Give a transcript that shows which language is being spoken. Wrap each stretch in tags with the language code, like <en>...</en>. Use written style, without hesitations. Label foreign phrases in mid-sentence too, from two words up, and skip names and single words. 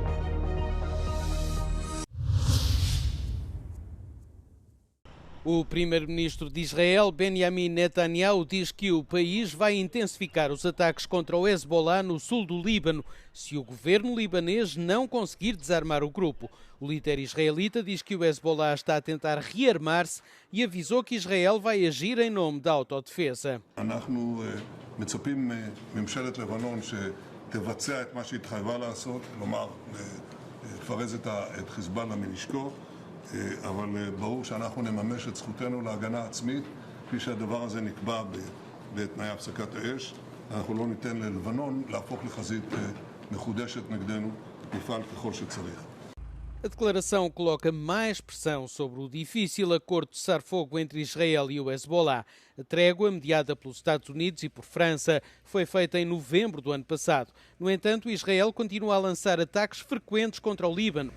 <pt>O primeiro-ministro de Israel, Benjamin Netanyahu, diz que o país vai intensificar os ataques contra o Hezbollah no sul do Líbano, se o governo libanês não conseguir desarmar o grupo. O líder israelita diz que o Hezbollah está a tentar rearmar-se e avisou que Israel vai agir em nome da autodefesa.</pt> <he>אנחנו מצפים מממשלת לבנון שתבצע את מה שהתחייבה לעשות, כלומר לפרז את חיזבאללה מנשקו. אבל ברור שאנחנו נממש את זכותנו להגנה עצמית כפי שהדבר הזה נקבע בתנאי הפסקת האש. אנחנו לא ניתן ללבנון להפוך לחזית מחודשת נגדנו, נפעל ככל שצריך.</he> <pt>A declaração coloca mais pressão sobre o difícil acordo de cessar-fogo entre Israel e o Hezbollah. A trégua, mediada pelos Estados Unidos e por França, foi feita em novembro do ano passado. No entanto, Israel continua a lançar ataques frequentes contra o Líbano.</pt>